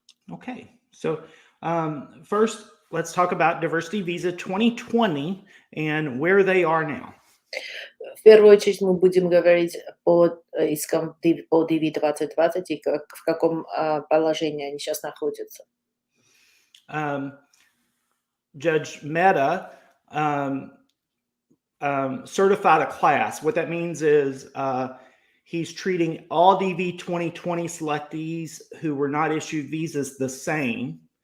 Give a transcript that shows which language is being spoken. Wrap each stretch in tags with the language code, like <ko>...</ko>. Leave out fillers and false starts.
<en>Okay, so first, let's talk about Diversity Visa 2020 and where they are now.</en> <ru>В первую очередь мы будем говорить по искам по DV 2020 и в каком положении они сейчас находятся.</ru> <en>Judge Mehta certified a class. What that means is he's treating all DV 2020 selectees who were not issued visas the same.</en>